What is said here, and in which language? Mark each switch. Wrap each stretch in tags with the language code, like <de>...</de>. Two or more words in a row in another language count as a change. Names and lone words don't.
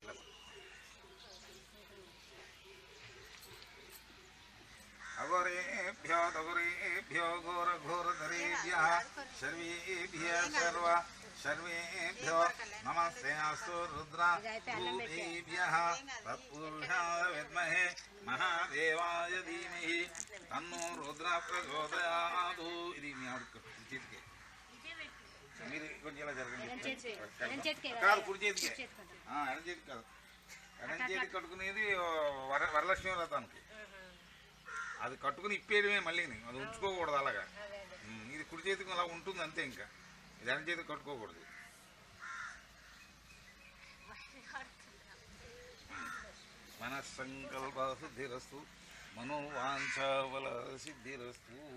<sa>అఘోరేభ్యో सर्वेभ्यो दगुरेभ्यो घोरघोरधरेभ्यः सर्वेभ्यो नमस्तेऽस्तु रुद्राभ्यः तत्पुरुषाय विद्महे महादेवाय धीमहि तन्नो रुद्रः</sa> <te>प्रचोदयात् ఇది మీ ఆవిడ చేతికి మీరు కొంచెం ఇలా జరగండి కాదు కుడి చేతికి ఎడం చేతికి కాదు ఎడం చేతికి కట్టుకునేది వరలక్ష్మి వ్రతానికి అది కట్టుకుని ఇప్పేయడమే మళ్ళీ అది ఉంచుకోకూడదు అలాగా ఇది కుడి చేతికి అలా ఉంటుంది అంతే ఇంకా ఇది ఎడం చేతికి కట్టుకోకూడదు</te> <sa>మనస్సంకల్ప సిద్ధిరస్తు మనోవాంఛాబల సిద్ధిరస్తు</sa>